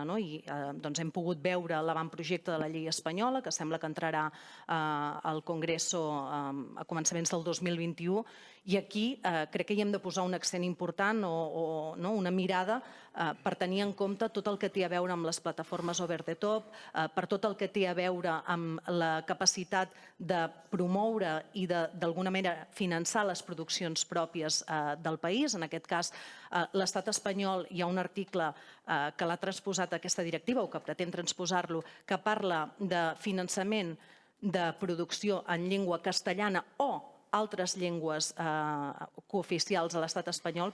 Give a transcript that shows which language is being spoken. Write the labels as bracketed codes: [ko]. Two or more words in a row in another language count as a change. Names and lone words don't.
[ca] I hem pogut veure l'avantprojecte de la llei espanyola, que sembla que entrarà al Congreso a començaments del 2021, i aquí crec que hi hem de posar un accent important o una mirada per tenir en compte tot el que té a veure amb les plataformes [en] over the top, [ca] per tot el que té a veure amb la capacitat de promoure i d'alguna manera finançar les produccions pròpies del país. En aquest cas, l'estat espanyol, hi ha un article que l'ha transposat aquesta directiva o que pretén transposar-lo, que parla de finançament de producció en llengua castellana o altres llengües cooficials a l'estat espanyol.